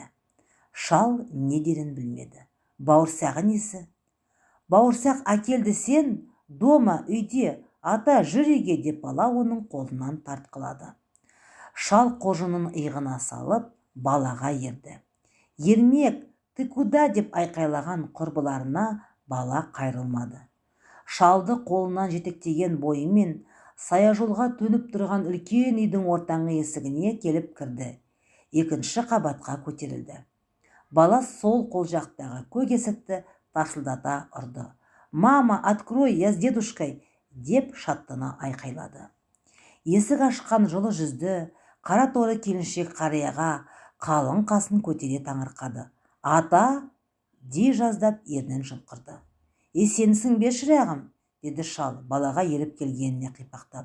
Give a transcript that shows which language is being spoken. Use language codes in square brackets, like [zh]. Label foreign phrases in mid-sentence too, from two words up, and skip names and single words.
[kk] Шал не дерін білмеді. Бауырсағы несі? Бауырсақ әкелді сен? Дома, үйде, ата жүр үйге, деп бала оның қолынан тартқылады. Шал қожының иығына салып, балаға ерді. Ермек, [ru] ты куда [kk] деп айқайлаған құрбыларына бала қайрылмады. Шалды қолынан жетектеген бойымен саяжолға төніп тұрған үлкен үйдің ортаңғы есігіне келіп кірді. Екінші қабатқа көтерілді. Бала сол қол жақтағы көк есікті тарсылдата ұрды. [ru] Мама, открой, я с дедушкой, [kk] деп шаттана айқайлады. Есік ашқан жылы жүзді, қара торы келіншек қарияға қалың қасын көтере таңырқады. Ата, дей жаздап ернін жымқырды. Сенсің бе шырағым, деді шал балаға еріп келгеніне қипақтап.